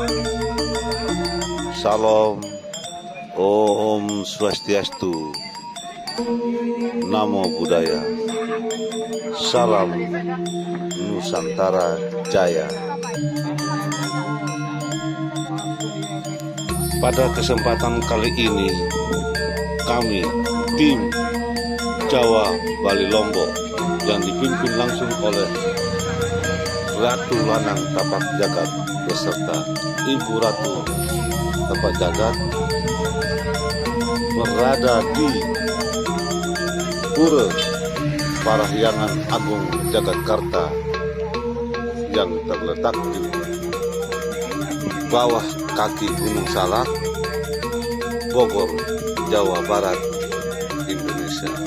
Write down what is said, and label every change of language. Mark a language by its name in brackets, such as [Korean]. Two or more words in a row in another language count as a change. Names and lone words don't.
[Indonesian] Salam, [Sanskrit] Om Swastiastu, [Pali] Namo Buddhaya, [Indonesian] Salam Nusantara Jaya. Pada kesempatan kali ini, kami tim Jawa Bali Lombok yang dipimpin langsung oleh Ratu Lanang Tapak Jagat beserta Ibu Ratu Tapak Jagat berada di Pura Parahyangan Agung Jagakarta yang terletak di bawah kaki Gunung Salak, Bogor, Jawa Barat, Indonesia.